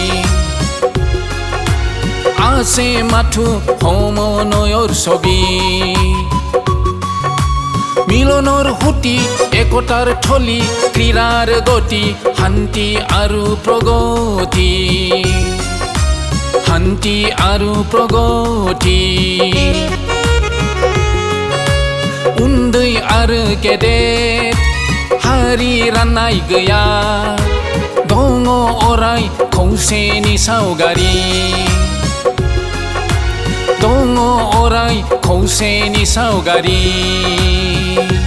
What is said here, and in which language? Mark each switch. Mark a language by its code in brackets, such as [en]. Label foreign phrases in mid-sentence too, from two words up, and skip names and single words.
[as] আছে মাথো সমন্বয়ৰ ছবি মিলনৰ সুতি একতাৰ থলী ক্ৰীড়াৰ গতি শান্তি আৰু প্ৰগতি শান্তি আৰু প্ৰগতি [brx] उन्दै आरो गेदेर हारि राननाय गैया दङ अराय खौसेनि सावगारि दङ अराय खौसेनि सावगारि